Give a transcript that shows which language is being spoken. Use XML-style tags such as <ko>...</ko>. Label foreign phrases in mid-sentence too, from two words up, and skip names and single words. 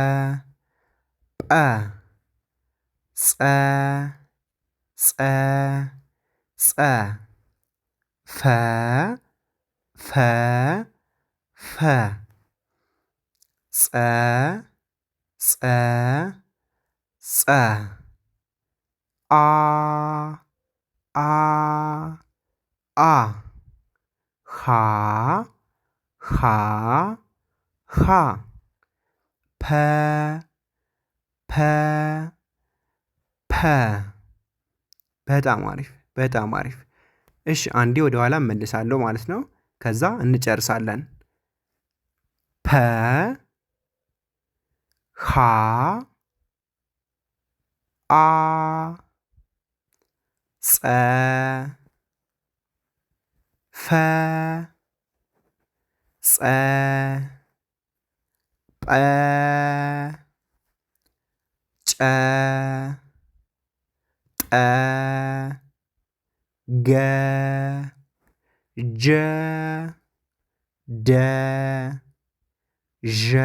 <am>ጸ ፈ ጸ አ ሃ ፐ በጣም አሪፍ በጣም አሪፍ። እሺ አንዴ ወደ ኋላ እመልሳለሁ ማለት ነው። ከዛ እንጨርሳለን። ፐ ሃ አ ጸ ፈ ጸ ጰ ጨ ጠ ገ ጀ ደ ዠ</am>